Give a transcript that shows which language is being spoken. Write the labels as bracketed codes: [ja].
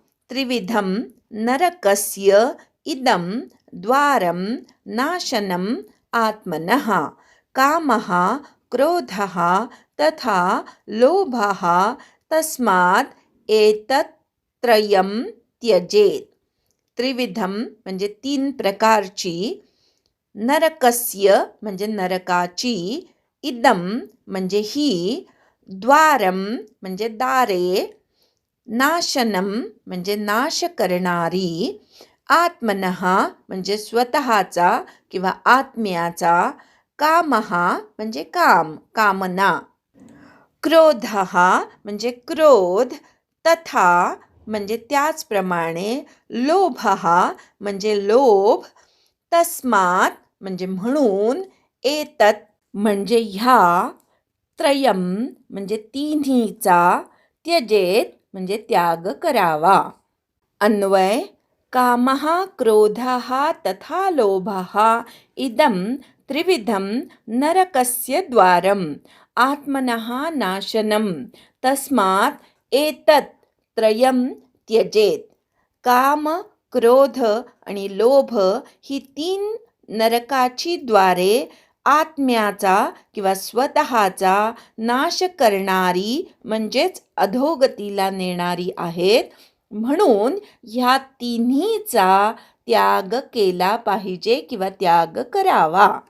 [sa] त्रिविधं नरकस्य इदं द्वारं नाशनम् आत्मनः कामः क्रोधः तथा लोभः तस्मात् एतत्त्रयं त्यजेत्. [mr] त्रिविधम म्हणजे 3 प्रकारची, नरकस्य म्हणजे नरकाची, इदम म्हणजे ही, द्वारम म्हणजे दारे, नाशनम म्हणजे नाश करणारी, आत्मनः म्हणजे स्वतःचा किंवा आत्म्याचा, कामः म्हणजे काम, कामना, क्रोधः म्हणजे क्रोध, तथा म्हणजे त्याचप्रमाणे, लोभः म्हणजे लोभ, तस्मात् म्हणजे म्हणून, एतत् म्हणजे ह्या, त्रयम म्हणजे तिन्हीचा, त्यजेत म्हणजे त्याग करावा. अन्वय. [sa] कामः क्रोधः तथा लोभः इदं त्रिविधं नरकस्य द्वारम् आत्मनः नाशनं तस्मात् एतत् त्रयं त्यजेत. [mr] काम, क्रोध आणि लोभ ही 3 नरकाची द्वारे आत्म्याचा किंवा स्वतःचा नाश करणारी म्हणजेच अधोगतीला नेणारी आहेत. म्हणून ह्या तिन्हीचा त्याग केला पाहिजे किंवा त्याग करावा.